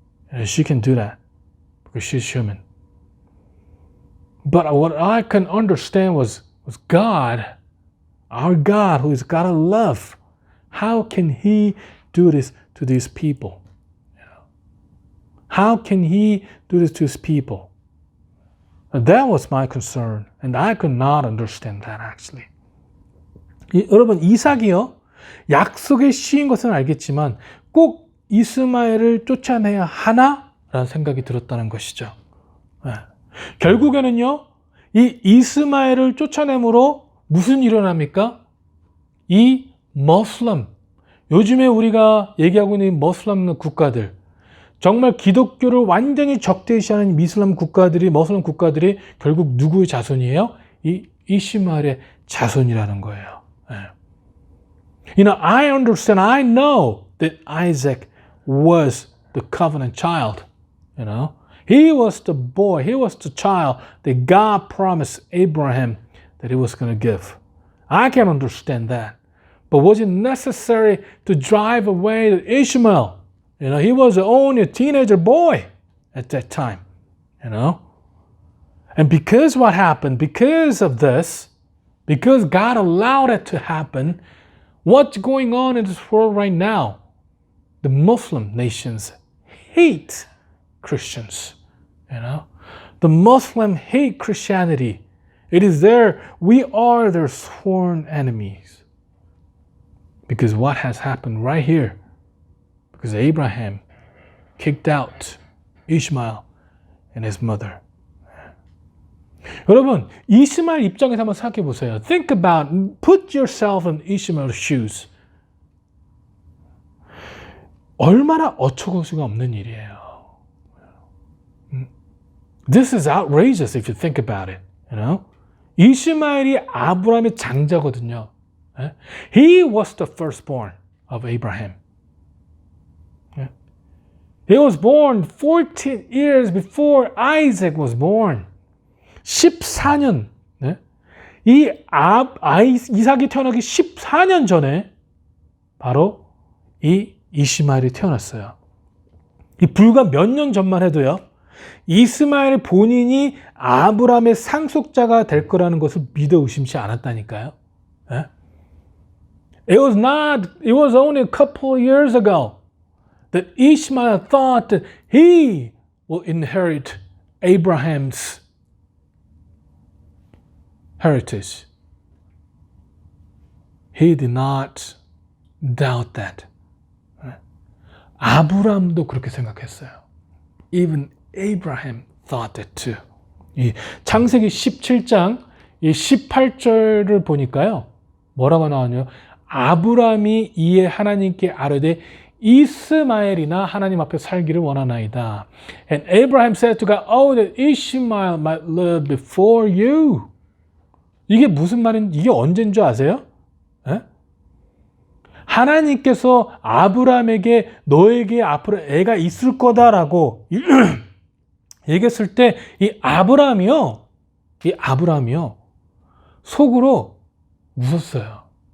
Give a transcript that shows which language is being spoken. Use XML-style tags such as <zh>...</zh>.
<en>And she can do that because she's human. But what I can understand was God, our God, who is God of love. How can He do this to these people? How can He do this to His people? And that was my concern, and I could not understand that actually.</en> <ko>여러분, 이삭이요, 약속에 씌인 것은 알겠지만 꼭 이스마엘을 쫓아내야 하나? 라는 생각이 들었다는 것이죠. 결국에는요, 이 이스마엘을 쫓아내므로 무슨 일이 일어납니까? 이 머슬람, 요즘에 우리가 얘기하고 있는 머슬람 국가들, 정말 기독교를 완전히 적대시하는 머슬람 국가들이 결국 누구의 자손이에요? 이 이스마엘의 자손이라는 거예요.</ko> <en>I understand, I know that Isaac was the covenant child. He was the boy, he was the child that God promised Abraham that he was going to give. I can understand that. But was it necessary to drive away Ishmael? He was only a teenager boy at that time. And because what happened, because of this, because God allowed it to happen, what's going on in this world right now? The Muslim nations hate Christians. The Muslims hate Christianity. It is we are their sworn enemies. Because what has happened right here? Because Abraham kicked out Ishmael and his mother.</en> <ko>여러분, 이스마엘 입장에서 한번 생각해 보세요.</ko> <en>Think about, put yourself in Ishmael's shoes.</en> <ko>얼마나 어처구니 없는 일이에요.</ko> <en>This is outrageous if you think about it.</en> <ko>이스마엘이 아브라함의 장자거든요.</ko> <en>He was the firstborn of Abraham. He was born 14 years before Isaac was born.</en> <ko>14년. 이삭이 태어나기 14년 전에 바로 이 이스마엘이 태어났어요. 이 불과 몇 년 전만 해도요, 이스마엘 본인이 아브라함의 상속자가 될 거라는 것을 믿어 의심치 않았다니까요.</ko> <en>It was only a couple of years ago that Ishmael thought that he will inherit Abraham's heritage. He did not doubt that.</en> <ko>아브라함도 그렇게 생각했어요.</ko> <en>Even Abraham thought that too.</en> <ko>이 창세기 17장 이 18절을 보니까요, 뭐라고 나오냐요? 아브라함이 이에 하나님께 아뢰되 이스마엘이나 하나님 앞에 살기를 원하나이다.</ko> <en>And Abraham said to God, oh, that Ishmael might live before you.</en> <ko>이게 무슨 말인지, 이게 언제인 줄 아세요? 하나님께서 아브라함에게 너에게 앞으로 애가 있을 거다라고 얘기했을 때 이 아브라함이요 속으로 웃었어요.</ko>